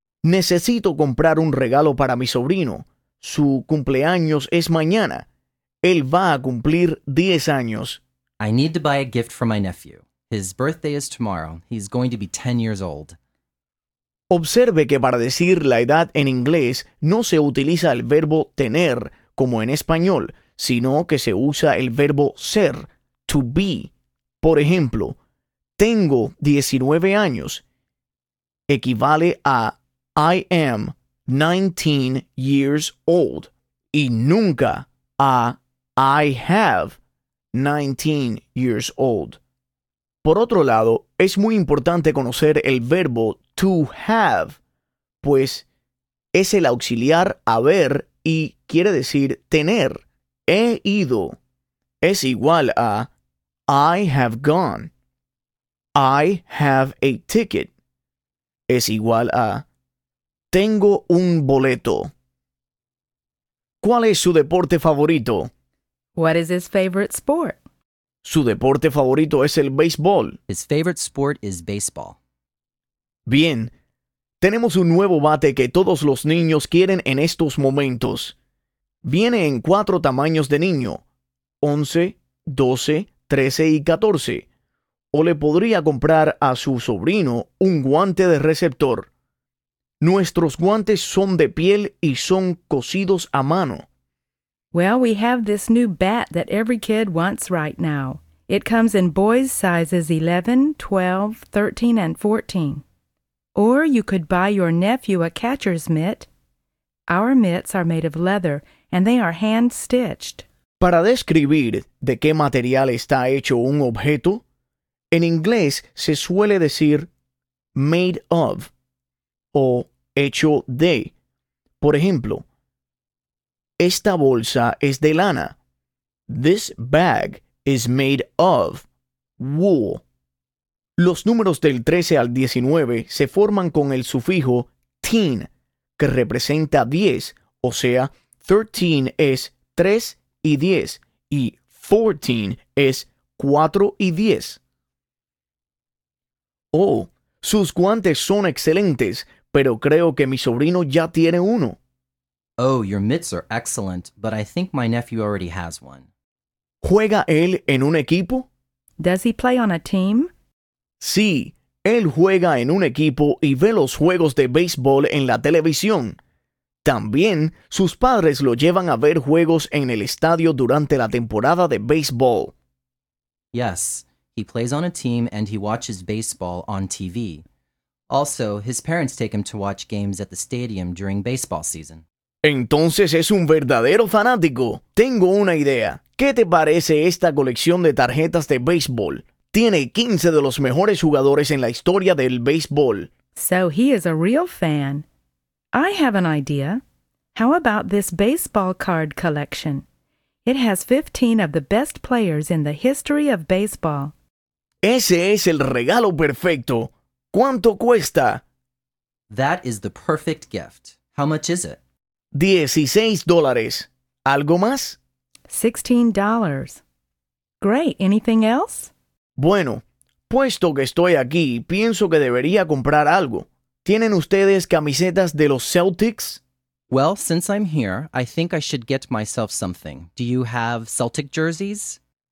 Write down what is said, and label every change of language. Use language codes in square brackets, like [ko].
[es] Necesito comprar un regalo para mi sobrino. Su cumpleaños es mañana. Él va a cumplir 10 años. [en] I need to buy a gift for my nephew. His birthday is tomorrow. He's going to be 10 years old. [es] Observe que para decir la edad en inglés no se utiliza el verbo tener, como en español, sino que se usa el verbo ser, to be. Por ejemplo, tengo 19 años, equivale a [en] I am 19 years old, [es] y nunca a [en] I have 19 years old. [es] Por otro lado, es muy importante conocer el verbo to have, pues es el auxiliar haber y quiere decir tener. He ido es igual a [en] I have gone. I have a ticket [es] es igual a tengo un boleto. ¿Cuál es su deporte favorito? [en] What is his favorite sport? [es] Su deporte favorito es el béisbol. [en] His favorite sport is baseball. [es] Bien. Tenemos un nuevo bate que todos los niños quieren en estos momentos. Viene en 4 tamaños de niño, 11, 12, 13 y 14. O le podría comprar a su sobrino un guante de receptor. Nuestros guantes son de piel y son cosidos a mano. [en] Well, we have this new bat that every kid wants right now. It comes in boys' sizes 11, 12, 13, and 14. Or you could buy your nephew a catcher's mitt. Our mitts are made of leather, and they are hand-stitched. [es] Para describir de qué material está hecho un objeto, en inglés se suele decir made of o hecho de. Por ejemplo, esta bolsa es de lana. [en] This bag is made of wool. [es] Los números del 13 al 19 se forman con el sufijo teen, que representa 10, o sea, 13 es 3 y 10, y 14 es 4 y 10. Oh, sus guantes son excelentes, pero creo que mi sobrino ya tiene uno. [en] Oh, your mitts are excellent, but I think my nephew already has one. [es] ¿Juega él en un equipo? [en] Does he play on a team? [es] Sí, él juega en un equipo y ve los juegos de béisbol en la televisión. También, sus padres lo llevan a ver juegos en el estadio durante la temporada de béisbol. [en] Yes, he plays on a team and he watches baseball on TV. Also, his parents take him to watch games at the stadium during baseball season. [es] Entonces es un verdadero fanático. Tengo una idea. ¿Qué te parece esta colección de tarjetas de béisbol? Tiene 15 de los mejores jugadores en la historia del béisbol. [en] So he is a real fan. I have an idea. How about this baseball card collection? It has 15 of the best players in the history of baseball. [es] Ese es el regalo perfecto. ¿Cuánto cuesta? [en] That is the perfect gift. How much is it? [es] $16. ¿Algo más? [en] $16. Great. Anything else? [es] Bueno, puesto que estoy aquí, pienso que debería comprar algo. ¿Tienen ustedes camisetas de los Celtics? [en] Well, since I'm here, I think I should get myself something. Do you have Celtic jerseys?